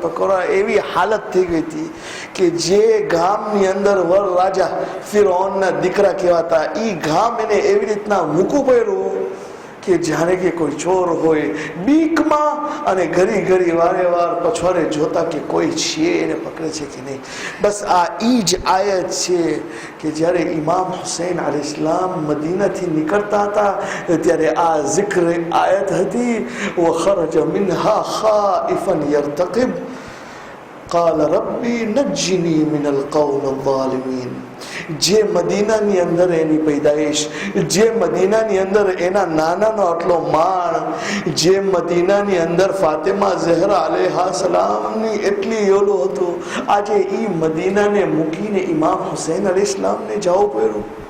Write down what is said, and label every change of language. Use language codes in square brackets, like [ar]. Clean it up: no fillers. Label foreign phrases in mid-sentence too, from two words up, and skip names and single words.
[gu] પકડવા એવી હાલત થઈ ગઈ હતી કે જે ગામની અંદર વર રાજા ફિરૌનના દીકરા કહેવાતા, એ ગામ એને એવી રીતના મૂકવું પડ્યું કે જાણે કે કોઈ ચોર હોય, બીકમાં, અને ઘડી ઘડી વારે વાર પછવાડે જોતા કે કોઈ છે એને પકડે છે કે નહીં. બસ આ ઈ જ આયત છે કે જ્યારે ઇમામ હુસૈન અલૈહિસ્સલામ મદીનાથી નીકળતા હતા ત્યારે આ zikr આયત હતી, [ar] وخرج منها خائفا يرتقب قال ربي نجني من القوم الظالمين. [gu] જે મદીનાની અંદર એની પૈદાઈશ, જે મદીનાની અંદર એના નાનાનો આટલો માણ, જે મદીનાની અંદર ફાતિમા ઝહરા અલૈહા સલામની એટલી ઓલું હતું, આજે એ મદીનાને મૂકીને ઇમામ હુસૈન અલૈહિસ્સલામને જવું પડ્યું.